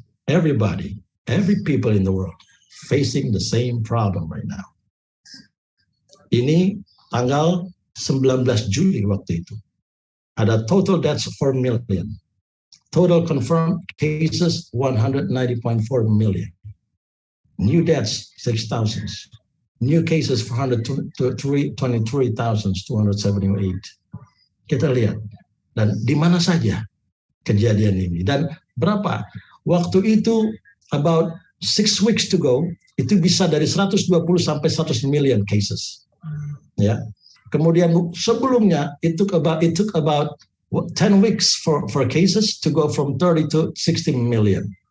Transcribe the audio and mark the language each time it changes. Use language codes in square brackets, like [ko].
[en] Everybody, every people in the world facing the same problem right now. [id] Ini tanggal 19 Juli waktu itu. Ada [en] total deaths 4 million. Total confirmed cases 190.4 million. New deaths 6,000. New cases 423,278. [id] Kita lihat. Dan di mana saja kejadian ini. Dan berapa? Waktu itu [en] about 6 weeks to go, [id] itu bisa dari 120 sampai [en] 100 million cases. [id] Ya. Kemudian sebelumnya [en] it took about 10 weeks for cases to go from 30 to 60 million.